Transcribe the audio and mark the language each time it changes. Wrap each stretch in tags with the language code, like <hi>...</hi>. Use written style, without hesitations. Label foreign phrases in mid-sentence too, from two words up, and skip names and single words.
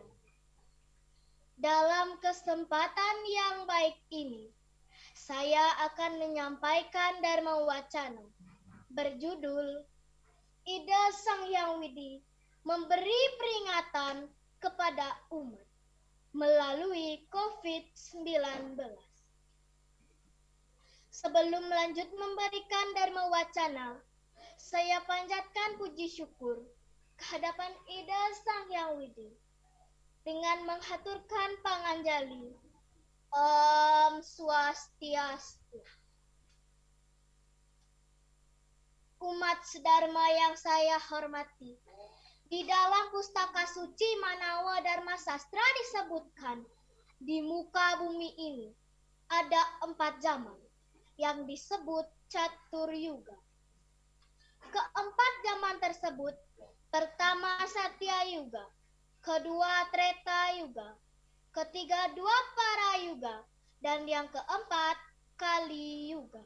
<id>Dalam kesempatan yang baik ini, saya akan menyampaikan Dharma Wacana berjudul Ida Sang Hyang Widi memberi peringatan kepada umat melalui COVID-19. Sebelum lanjut memberikan Dharma Wacana, saya panjatkan puji syukur kehadapan Ida Sang Hyang Widi dengan menghaturkan panganjali Om Swastiastu. Umat sedharma yang saya hormati, di dalam pustaka suci Manawa Dharma Sastra disebutkan di muka bumi ini ada 4 zaman yang disebut Catur Yuga. Keempat zaman tersebut, pertama Satya Yuga, kedua Treta Yuga, ketiga Dwapara Yuga, dan yang keempat Kali Yuga.</id>